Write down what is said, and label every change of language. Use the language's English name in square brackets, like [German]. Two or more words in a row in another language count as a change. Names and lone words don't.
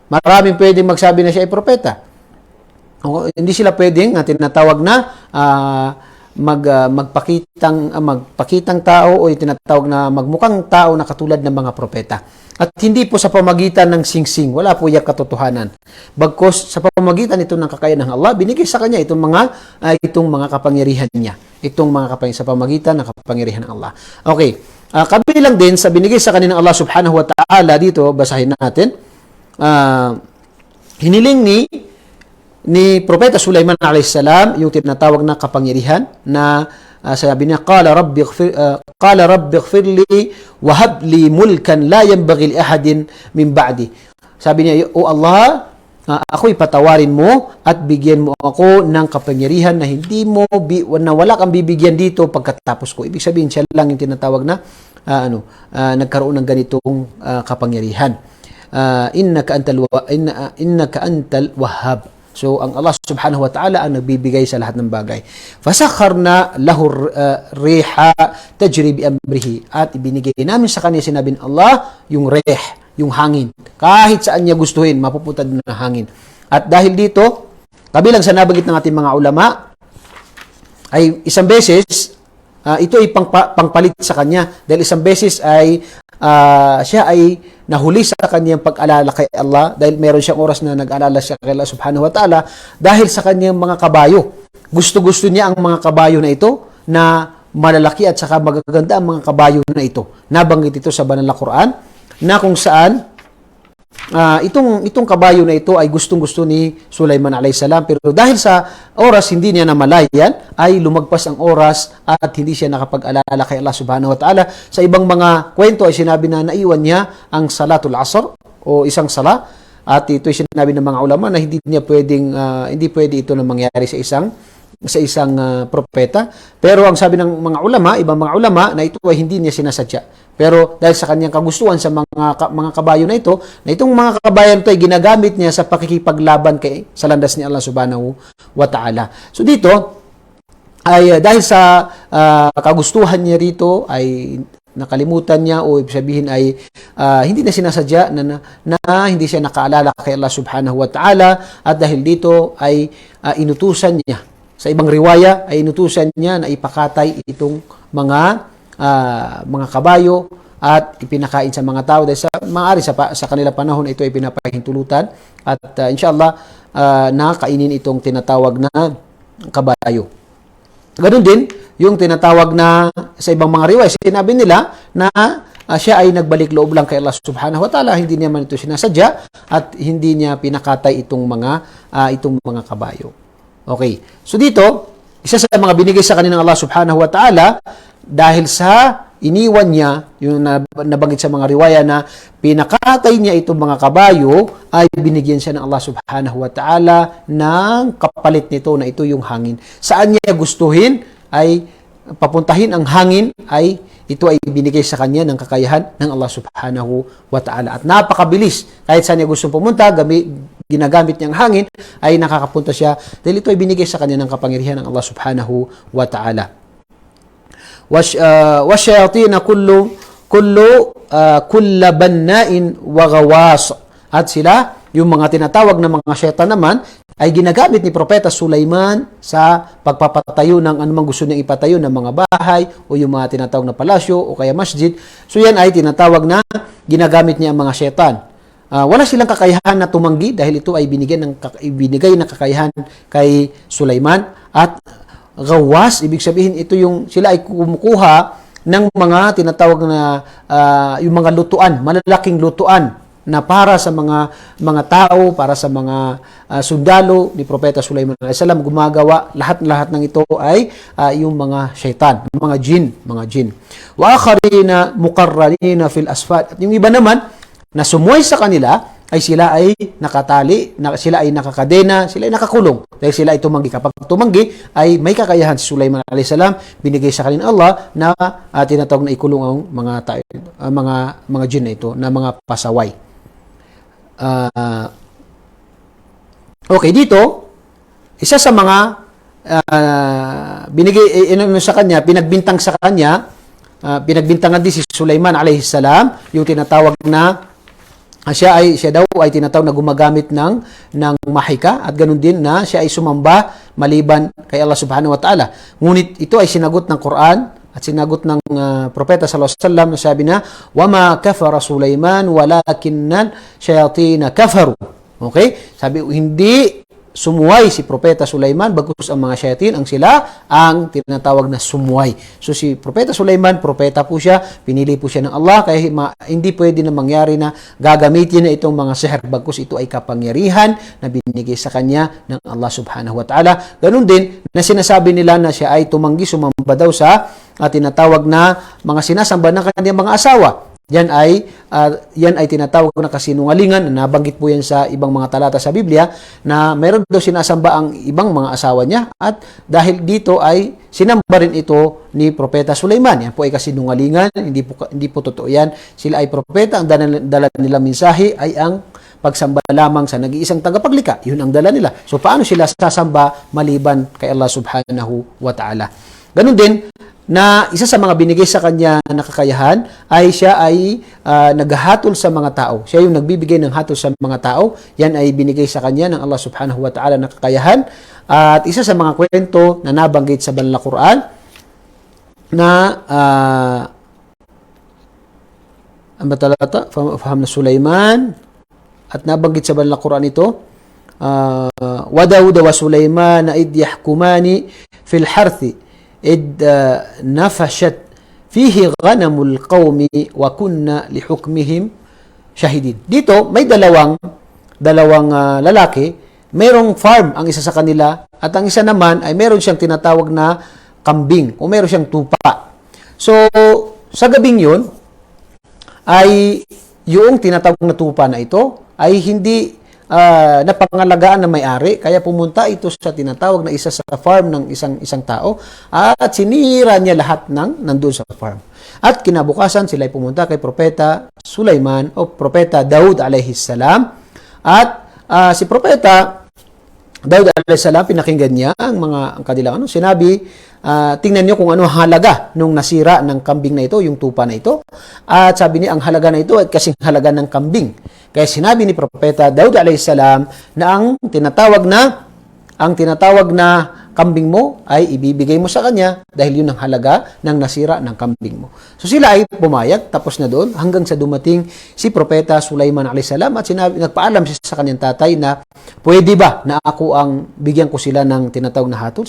[Filipino] Maraming pwedeng magsabi na siya ay propeta. Hindi sila pwedeng tinatawag na magpakitang tao o tinatawag na magmukhang tao na katulad ng mga propeta. At hindi po sa pamagitan ng singsing, wala po yung katotohanan. Bagkus sa pamagitan ito ng kakayahan ng Allah, binigay sa kanya itong mga kapangyarihan niya. Itong mga kapangyarihan sa pamagitan ng kapangyarihan ng Allah. Okay. Kabilang din sa binigay sa kanya ng Allah [Arabic] سبحانه وتعالى [Filipino] dito, basahin natin. Hiniling ni Propeta Sulaiman [Arabic] عليه السلام [Filipino] yung tinatawag na kapangyarihan na sabi niya [Arabic] قال رب اغفر لي وهب لي ملكا لا ينبغي لأحد من بعدي. [Filipino] Sabi niya, O Allah, ako'y patawarin mo at bigyan mo ako ng kapangyarihan na wala kang bibigyan dito pagkatapos ko. Ibig sabihin siya lang yung tinatawag na nagkaroon ng ganitong kapangyarihan. [Arabic] إنك أنت الوهاب. [Filipino] So, ang Allah [Arabic] سبحانه وتعالى [Filipino] ang nagbibigay sa lahat ng bagay. [Arabic] فسخرنا له الريح تجري بأمره. [Filipino] At ibinigay namin sa kanya, sinabi ng Allah, yung rih, yung hangin. Kahit saan niya gustuhin, mapuputad ng hangin. At dahil dito, kabilang sa nabanggit ng ating mga ulama, ay isang beses, ito ay pangpalit sa kanya. Dahil isang beses ay siya ay nahuli sa kanyang pag-alala kay Allah dahil meron siyang oras na nag-alala siya kay Allah [Arabic] سبحانه وتعالى [Filipino] dahil sa kanyang mga kabayo. Gusto-gusto niya ang mga kabayo na ito na malalaki at saka magaganda ang mga kabayo na ito. Nabanggit ito sa banal na Quran na kung saan itong kabayo na ito ay gustong-gusto ni Sulaiman [Arabic] عليه السلام, [Filipino] pero dahil sa oras hindi niya namalayan ay lumagpas ang oras at hindi siya nakapag-alala kay Allah [Arabic] سبحانه وتعالى. [Filipino] Sa ibang mga kwento ay sinabi na naiwan niya ang [Arabic] صلاة العصر [Filipino] o isang sala, at ito ay sinabi ng mga ulama na hindi pwede ito na mangyari sa isang propeta. Pero ang sabi ng mga ulama, ibang mga ulama, na ito ay hindi niya sinasadya. Pero dahil sa kanyang kagustuhan sa mga kabayo na itong mga kabayan ito ay ginagamit niya sa pakikipaglaban sa landas ni Allah [Arabic] سبحانه وتعالى. [Filipino] So dito, ay dahil sa kagustuhan niya rito, ay nakalimutan niya o sabihin ay hindi na sinasadya na hindi siya nakaalala kay Allah [Arabic] سبحانه وتعالى, [Filipino] at dahil dito ay inutusan niya. Sa ibang riwaya ay inutusan niya na ipakatay itong mga kabayo at ipinakain sa mga tao dahil sa kanila panahon ito ay pinapahintulutan at inshallah nakainin itong tinatawag na kabayo. Ganoon din yung tinatawag na sa ibang mga riwaya, sinabi nila na siya ay nagbalik loob lang kay Allah [Arabic] سبحانه وتعالى, [Filipino] hindi niya man ito sinasadya at hindi niya pinakatay itong mga kabayo. Okay. So dito, isa sa mga binigay sa kanya ng Allah [Arabic] سبحانه وتعالى [Filipino] dahil sa iniwan niya, yung nabanggit sa mga riwaya na pinakatay niya itong mga kabayo, ay binigyan siya ng Allah [Arabic] سبحانه وتعالى [Filipino] ng kapalit nito na ito yung hangin. Saan niya gustuhin ay papuntahin ang hangin, ay ito ay binigay sa kanya ng kakayahan ng Allah [Arabic] سبحانه وتعالى. [Filipino] At napakabilis. Kahit saan niya gusto pumunta, ginagamit niya ang hangin, ay nakakapunta siya dahil ito ay binigay sa kanya ng kapangyarihan ng Allah [Arabic] سبحانه وتعالى. وَالشَّيَاطِينَ كُلَّ بَنَّاءٍ وَغَوَاصٍ. [Filipino] At sila, yung mga tinatawag na mga syaitan naman, ay ginagamit ni Propeta Sulaiman sa pagpapatayo ng anumang gusto niyang ipatayo ng mga bahay o yung mga tinatawag na palasyo o kaya masjid. So yan ay tinatawag na ginagamit niya ang mga syaitan. Wala silang kakayahan na tumanggi dahil ito ay binigay ng kakayahan kay Sulaiman. At gawas, ibig sabihin sila ay kumukuha ng mga tinatawag na yung mga lutuan, malalaking lutuan na para sa mga tao, para sa mga sundalo ni Propeta Sulaiman [Arabic] عليه السلام. [Filipino] Gumagawa lahat ng ito ay yung mga syaitan, mga jin. [Arabic] وآخرين مقرنين في الأصفاد. [Filipino] At yung iba naman na sumuway sa kanila ay sila ay nakatali, sila ay nakakadena, sila ay nakakulong dahil sila ay tumanggi. Kapag tumanggi ay may kakayahan si Sulaiman [Arabic] عليه السلام, [Filipino] binigay sa kanila Allah na tinatawag na ikulong ang mga jin na ito, na mga pasaway. Okay, dito isa sa mga binigay sa kanya, pinagbintang sa kanya pinagbintangan din si Sulaiman [Arabic] عليه السلام, [Filipino] yung tinatawag na siya daw ay tinatawag na gumagamit ng mahika at ganun din na siya ay sumamba maliban kay Allah [Arabic] سبحانه وتعالى. [Filipino] Ngunit ito ay sinagot ng Quran at sinagot ng propeta [Arabic] صلى الله عليه وسلم [Filipino] na sabi na [Arabic] وما كفر سليمان ولكن الشياطين كفروا. [Filipino] Okay? Sabi hindi sumuway si propeta Sulaiman bagkus ang mga shayatin ang sila ang tinatawag na sumuway. So si propeta Sulaiman, propeta po siya, pinili po siya ng Allah kaya hindi pwede na mangyari na gagamitin na itong mga sihr bagkus ito ay kapangyarihan na binigay sa kanya ng Allah [Arabic] سبحانه وتعالى. [Filipino] Ganun din na sinasabi nila na siya ay sumamba daw sa tinatawag na mga sinasamba ng kanyang mga asawa. Yan ay tinatawag na kasinungalingan. Nabanggit po yan sa ibang mga talata sa Biblia na mayroon daw sinasamba ang ibang mga asawa niya at dahil dito ay sinamba rin ito ni Propeta Sulaiman. Yan po ay kasinungalingan. Hindi po totoo yan. Sila ay propeta. Ang dala nila mensahe ay ang pagsamba lamang sa nag-iisang tagapaglikha. Yun ang dala nila. So paano sila sasamba maliban kay Allah [Arabic] سبحانه وتعالى? [Filipino] Ganun din na isa sa mga binigay sa kanya na kakayahan ay siya ay naghahatol sa mga tao. Siya yung nagbibigay ng hatol sa mga tao. Yan ay binigay sa kanya ng Allah [Arabic] سبحانه وتعالى [Filipino] na kakayahan. At isa sa mga kwento na nabanggit sa Banal na Quran na ang batalata, faham na Sulaiman at nabanggit sa Banal na Quran ito [Arabic] وداود وسليمان إذ يحكمان في الحرث إذ نفشت فيه غنم القوم وكنا لحكمهم شاهدين. [Filipino] Dito may dalawang lalaki, mayroong farm ang isa sa kanila at ang isa naman ay meron siyang tinatawag na kambing o meron siyang tupa. So sa gabing yun ay yung tinatawag na tupa na ito ay hindi napangalagaan na may-ari, kaya pumunta ito sa tinatawag na isa sa farm ng isang tao at sinira niya lahat ng nandun sa farm. At kinabukasan sila ay pumunta kay Propeta Sulaiman o Propeta Daud [Arabic] عليه السلام [Filipino] at si Propeta Daud [Arabic] عليه السلام [Filipino] pinakinggan niya ang kanilang sinabi, tingnan niyo kung ano halaga nung nasira ng kambing na ito, yung tupa na ito. At sabi niya ang halaga na ito ay kasing halaga ng kambing. Kaya sinabi ni Propeta Daud [Arabic] عليه السلام [Filipino] na ang tinatawag na kambing mo ay ibibigay mo sa kanya dahil yun ang halaga ng nasira ng kambing mo. So sila ay pumayag, tapos na doon hanggang sa dumating si Propeta Sulaiman [Arabic] عليه السلام [Filipino] at nagpaalam siya sa kanyang tatay na pwede ba na ako ang bigyan ko sila ng tinatawag na hatol.